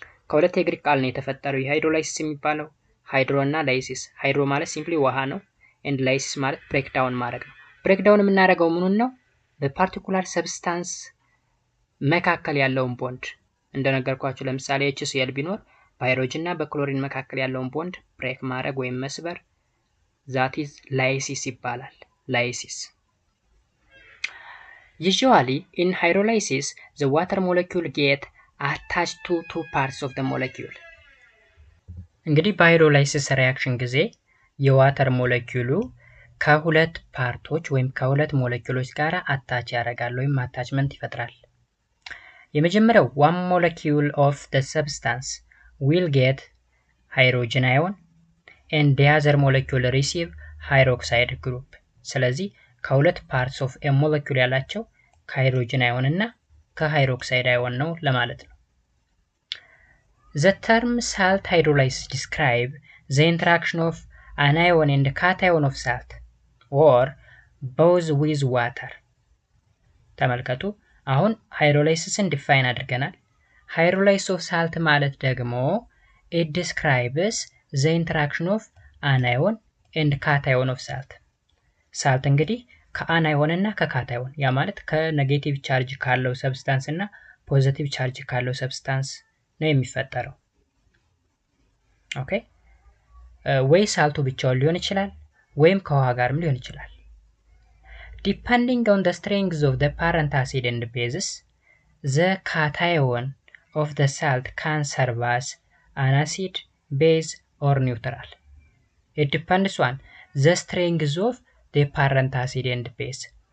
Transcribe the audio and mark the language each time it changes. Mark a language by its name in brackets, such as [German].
[Amharic] ከሁለት የግሪክ ቃል ነው የተፈጠረው የሃይድሮላይሲስ የሚባለው ሃይድሮ እና ላይሲስ። ሃይድሮ ማለት ሲምፕሊ ውሃ ነው and lysis ማለት ብሬክ ዳውን ማድረግ ነው። ብሬክ ዳውን የምናደርገው ምኑን ነው? በፓርቲኩላር ሰብስታንስ መካከል ያለውን ቦንድ እንደነገርኳችሁ ለምሳሌ HCl ቢኖር በሃይድሮጅን እና በክሎሪን መካከል ያለውን ቦንድ ብሬክ ማድረግ ወይም መስበር [English] that is lysis [Amharic] ይባላል። lysis. [English] Usually in hydrolysis the water molecule get attached to two parts of the molecule. [Amharic] እንግዲህ በሃይድሮላይሲስ ሪአክሽን ጊዜ የዋተር ሞለኪውሉ ከሁለት ፓርቶች ወይም ከሁለት ሞለኪውሎች ጋር አታች ያደርጋል ወይም አታችመንት ይፈጥራል። የመጀመሪያው [English] one molecule of the substance will get hydrogen ion and the other molecule receive hydroxide group. [Amharic] ስለዚህ ከሁለት parts of a molecule ያላቸው ከሃይድሮጅን አዮን እና ከሃይድሮክሳይድ አዮን ነው ለማለት ነው። [English] The term salt hydrolysis describe the interaction of an ion and cation of salt or both with water. [Amharic] ተመልከቱ። አሁን ሃይድሮላይሲስን ዲፋይን አድርገናል። ሃይድሮላይሲስ ኦፍ ሳልት ማለት ደግሞ [English] it describes the interaction of an ion and cation of salt. [Amharic] ሳልት እንግዲህ ከአናዮን እና ከካታዮን ያ ማለት ከኔጌቲቭ ቻርጅ ካለው ሰብስታንስ እና ፖዚቲቭ ቻርጅ ካለው ሰብስታንስ ነው የሚፈጠረው። ኦኬ ወይ ሳልቱ ብቻውን ሊሆን ይችላል ወይም ከውሃ ጋርም ሊሆን ይችላል። [English] Depending on the strength of the parent acid and bases, the cation of the salt can serve as an acid, base or neutral. It depends on the strength of the parent acid and base.